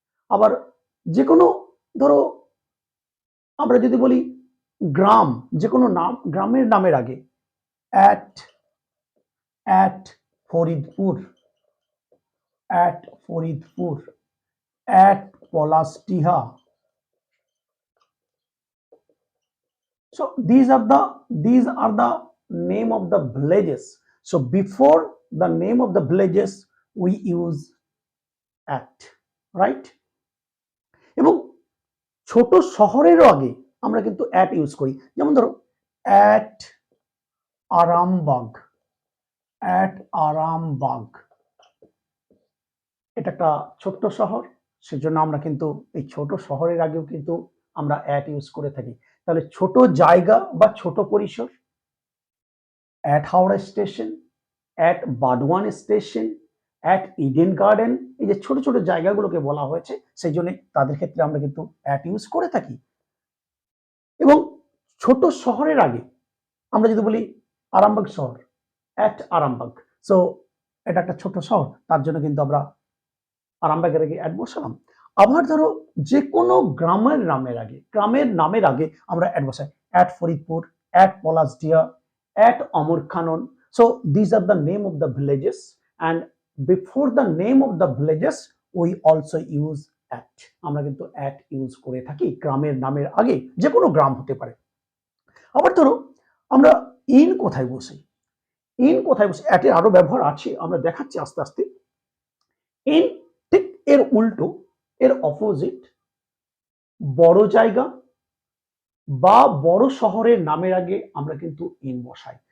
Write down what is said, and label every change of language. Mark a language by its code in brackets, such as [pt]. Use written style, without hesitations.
[bn] আবার যে কোনো ধরো আমরা যদি বলি গ্রাম, যে কোনো নাম গ্রামের নামের আগে at Faridpur, at Faridpur, at Palashdiha. [en] So these are the name of the villages. So before the name of the villages we use at, right? [bn] এবং ছোট শহরেরও আগে আমরা কিন্তু at ইউজ করি। যেমন ধরো at আরামবাগ, at আরামবাগ, এটা একটা ছোট্ট শহর, সেজন্য আমরা কিন্তু এই ছোট শহরের আগেও কিন্তু আমরা at ইউজ করে থাকি। তাহলে ছোট জায়গা বা ছোট পরিসর at Howrah station, at Burdwan station, at Eden garden, এই যে ছোট ছোট জায়গাগুলোকে বলা হয়েছে সেই জন্য তাদের ক্ষেত্রে আমরা কিন্তু অ্যাট ইউজ করে থাকি। এবং ছোট শহরের আগে আমরা যদি বলি আরামবাগ শহর, অ্যাট আরামবাগ, সো এটা একটা ছোট শহর, তার জন্য কিন্তু আমরা আরামবাগের আগে অ্যাট বসালাম। আবার ধরো যে কোনো গ্রামের নামের আগে আমরা অ্যাট বসাই, at Faridpur, at Palashdiha, at Amur Khanon. [en] So these are the name of the villages, and before the name of the villages we also use at. [bn] আমরা কিন্তু at ইউজ করে থাকি গ্রামের নামের আগে, যে কোনো গ্রাম হতে পারে। আবার ধরো আমরা ইন কোথায় বসে, at এর আরো ব্যবহার আছে, আমরা দেখাচ্ছি আস্তে আস্তে। ইন ঠিক এর উল্টো, এর অপোজিট, বড় জায়গা বা বড় শহরের নামের আগে আমরা কিন্তু ইন বসাই।